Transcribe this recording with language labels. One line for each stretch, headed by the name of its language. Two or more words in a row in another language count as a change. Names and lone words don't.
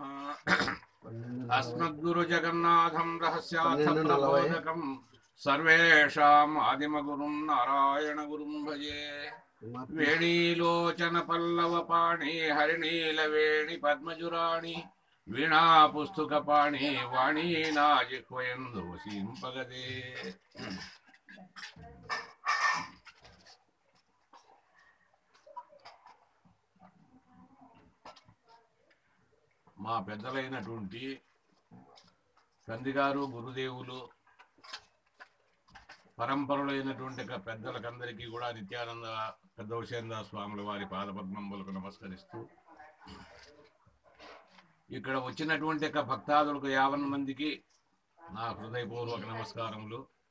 Sanskrit: अस्मद्गुरु जगन्नाथं रहस्यार्थ प्रबोधकं सर्वेषाम् आदिमगुरुं नारायण गुरुं भजे।
Telugu: వేణీలోచన పల్లవ పాణి హరిణీల వేణి పద్మజురాణి వీణా పుస్తక పాణి వాణీ నాజిహ్వయందు వసింపగదే। మా పెద్దలైనటువంటి తండ్రి గారు గురుదేవులు పరంపరలైనటువంటి పెద్దలకందరికీ కూడా నిత్యానంద పెద్ద విషేంద్ర స్వాముల వారి పాదపద్మములకు నమస్కరిస్తూ ఇక్కడ వచ్చినటువంటి భక్తాదులకు 50 మందికి నా హృదయపూర్వక నమస్కారములు।